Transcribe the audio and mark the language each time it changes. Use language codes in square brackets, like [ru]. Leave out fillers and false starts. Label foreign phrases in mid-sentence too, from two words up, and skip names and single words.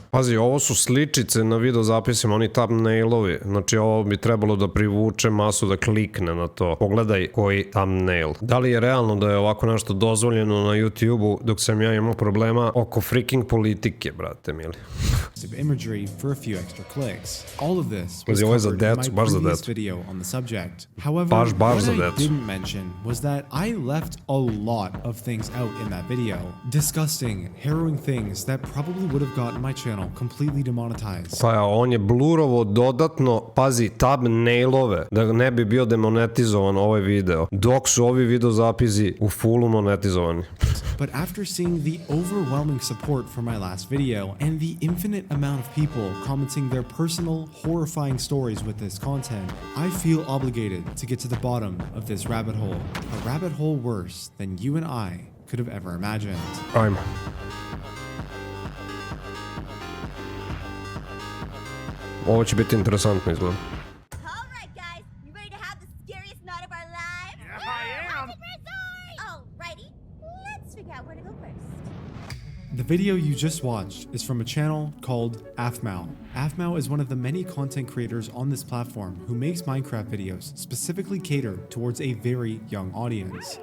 [sr] Pazi, ovo su sličice na video zapisima, oni thumbnailovi. Znači ovo bi trebalo da privuče masu da klikne na to. Pogledaj koji thumbnail. Da li je realno da je ovako nešto dozvoljeno na YouTube-u dok sam ja imao problema oko freaking politike, brate mili. [en] Imagery for a few extra clicks. All of this was [sr] Pazi, ovo je za [en] covered in [sr] decu, [en] my [sr] baš za [en] previous [sr] decu. [en] video on the subject. However, [sr] Baš [en] what [sr] za [en] I [sr] decu. [en] didn't mention was that I left a lot of things out in that video. Disgusting, harrowing things that probably would have gotten my channel completely demonetized. [sr] Pa ja, on je blurovo dodatno, pazi, thumbnailove, da ne bi bio demonetizovan ovaj video, dok su ovi video zapisi u fullu monetizovani. [en] But after seeing the overwhelming support for my last video and the infinite amount of people commenting their personal, horrifying stories with this content, I feel obligated to get to the bottom of this rabbit hole. A rabbit hole worse than you and I could have ever imagined. [sr] Ajmo. Ovo će biti interesantno izgleda. [en] Alright guys, you ready to have the scariest night of our lives? Yeah, I am! Alrighty, let's figure out where to go first. The video you just watched is from a channel called AFMAL. AFMAL is one of the many content creators on this platform who makes Minecraft videos specifically catered towards a very young audience.